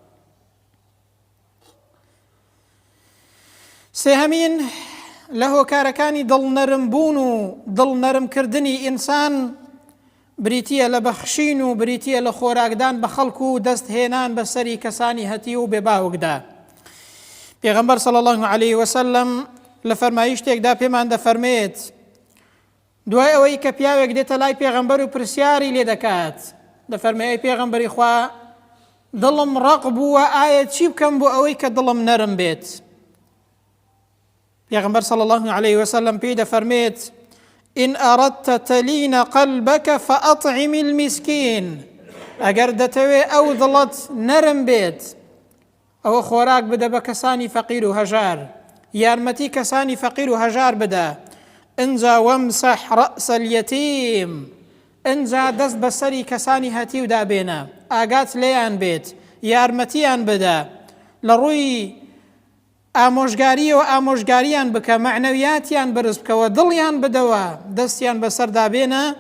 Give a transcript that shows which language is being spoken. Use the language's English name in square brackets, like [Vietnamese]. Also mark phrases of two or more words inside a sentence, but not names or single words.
[Central Kurdish] سێهەمین لە هۆکارەکانی دڵنەرمبوون و دڵنەرمکردنی ئینسان بریتیە لە بەخشین و بریتیە لە خۆراکدان بە خەڵکو و دەستهێنان بەسەری کەسانی هەتی و بێباوکدا پێغەمبەر [Arabic] صلی الله عليه وسلم [Central Kurdish] لە فەرمایشتێکدا پێمان دەفەرمێت دوای ئەوەی کە پیاوێک دێتە لای پێغەمبەر و پرسیاری لێ دەکات دەفەرمێ ئەی پێغەمبەری خوا دڵم ڕق بووە ئایا چی بکەم بۆ ئەوەی کە دڵم نەرم بێت پێغەمبەر [Arabic] صلی الله عليه وسلم [Central Kurdish] پێی دەفەرمێت [Arabic] إن أردت تلين قلبك فأطعم المسكين [Central Kurdish] ئەگەر دەتەوێ ئەو دڵت نەرم بێت ئەوە خۆراک بدە بە کەسانی فەقیر و هەژار یارمەتی کەسانی فەقیر و هەژار بدە ئینجا [Arabic] وەمسەح رەأس اليەتیم [Central Kurdish] ئینجا دەست بەسەری کەسانی هەتی و دابێنە ئاگات لێیان بێت یارمەتیان بدە لە ڕووی ئامۆژگاری و ئامۆژگاریان بکە معنەویاتیان بەرز بکەوە دڵیان بدەوە دەستیان بەسەر دابێنە